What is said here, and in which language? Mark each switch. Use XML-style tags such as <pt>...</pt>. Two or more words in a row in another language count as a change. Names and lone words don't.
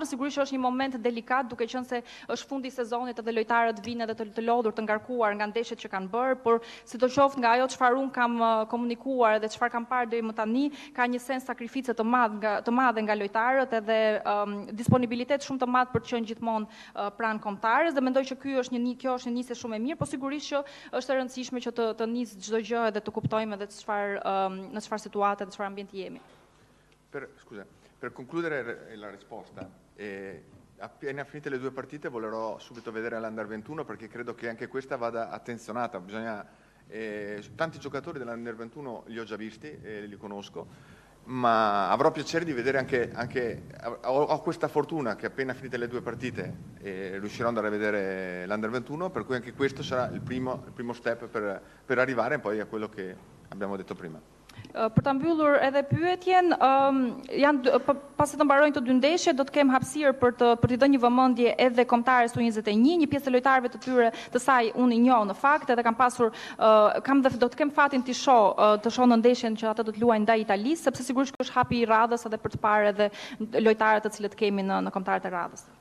<sq>Sigurisht që është një moment delikat, duke qenë se është fundi i sezonit edhe lojtarët vinë edhe të lodhur, të ngarkuar nga ndeshjet që kanë bërë, por sidoqoftë nga ajo çfarë unë kam komunikuar dhe çfarë kam parë deri më tani, ka një sens sakrifice të madhe nga lojtarët edhe disponibilitet shumë të madh për të qenë gjithmonë pranë kombëtarës, dhe mendoj që kjo është një nisje shumë e mirë, por sigurisht që është e rëndësishme që të nisë çdo gjë edhe të kuptojmë edhe në çfarë situate dhe çfarë ambienti jemi.</sq> <it>Per concludere la risposta, appena finite le due partite volerò subito vedere l'Under 21 perché credo che anche questa vada attenzionata. Tanti giocatori dell'Under 21 li ho già visti e li conosco, ma avrò piacere di vedere anche ho questa fortuna che appena finite le due partite riuscirò ad andare a vedere l'Under 21, per cui anche questo sarà il primo step per arrivare poi a quello che abbiamo detto prima.</it> <sq>Për ta mbyllur edhe pyetjen, pasi të mbarojnë të dy ndeshje, do të kem hapësirë për t'i dhënë një vëmendje edhe kombëtares U21, një pjesë e lojtarëve të tyre të saj unë i njoh në fakt, edhe do të kem fatin të shoh në ndeshjen që ata do të luajnë ndaj Italisë, sepse sigurisht që është hapi i radhës edhe për të parë edhe lojtarët të cilët kemi në kombëtarët e radhës.</sq>